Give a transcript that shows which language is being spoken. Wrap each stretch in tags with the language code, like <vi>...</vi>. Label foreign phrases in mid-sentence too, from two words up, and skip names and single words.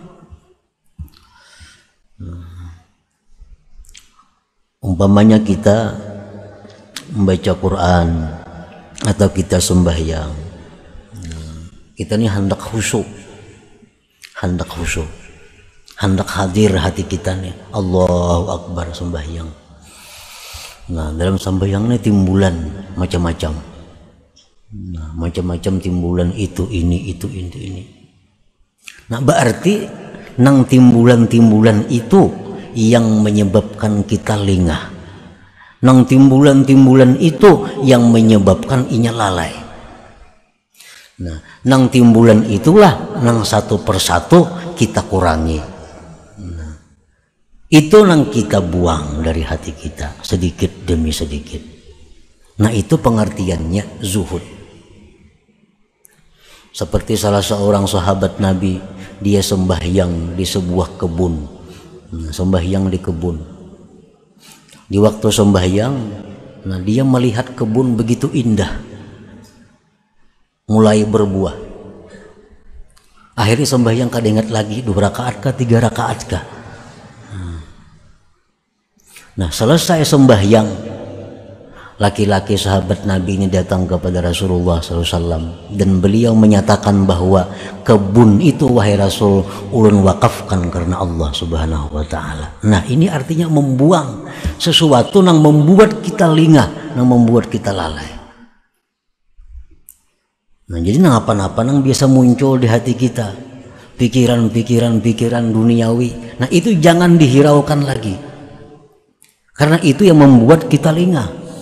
<id>Umpamanya kita membaca Quran atau kita sembahyang, kita ini hendak khusyuk, hendak hadir hati kita nih,</id> <ar>الله أكبر</ar> <id>sembahyang. Nah, dalam sembahyang ini timbulan macam-macam. Nah, macam-macam timbulan itu ini. Nah, berarti nang timbulan-timbulan itu yang menyebabkan kita lengah. Nang timbulan-timbulan itu yang menyebabkan inya lalai. Nah, nang timbulan itulah nang satu persatu kita kurangi. Nah, itu nang kita buang dari hati kita sedikit demi sedikit. Nah, itu pengertiannya zuhud. Seperti salah seorang sahabat Nabi, dia sembahyang di sebuah kebun. Sembahyang di kebun. Di waktu sembahyang, nah dia melihat kebun begitu indah, mulai berbuah. Akhirnya sembahyang kada ingat lagi 2 rakaat kah 3 rakaat kah. Nah, selesai sembahyang, laki-laki sahabat Nabi ini datang kepada Rasulullah SAW dan beliau menyatakan bahwa kebun itu, wahai Rasul, ulun wakafkan karena Allah</id> <ar>سبحانه وتعالى.</ar> <id>Nah, ini artinya membuang sesuatu yang membuat kita lengah, yang membuat kita lalai. Nah, jadi apa-apa yang biasa muncul di hati kita, pikiran duniawi, nah itu jangan dihiraukan lagi, karena itu yang membuat kita lengah.</id>